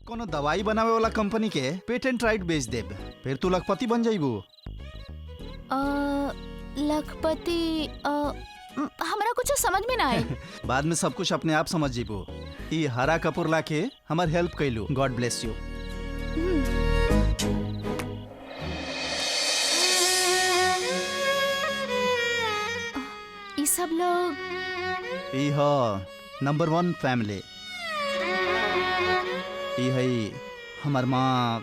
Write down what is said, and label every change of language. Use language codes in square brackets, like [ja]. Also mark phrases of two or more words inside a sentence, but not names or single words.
[bho] कोनो दवाई बनावे वाला कंपनी के [en] patent right [bho] बेच देब, फिर तू लखपति बन जाइबू। लखपति हमरा कुछ समझ में ना आए। बाद में सब कुछ अपने आप समझ जीबू। ई हरा कपूर लाके हमार हेल्प कैलू, [en] God bless you. [bho] ई सब लोग ई ह [en] number 1 family. [bho] ई है हमार माँ।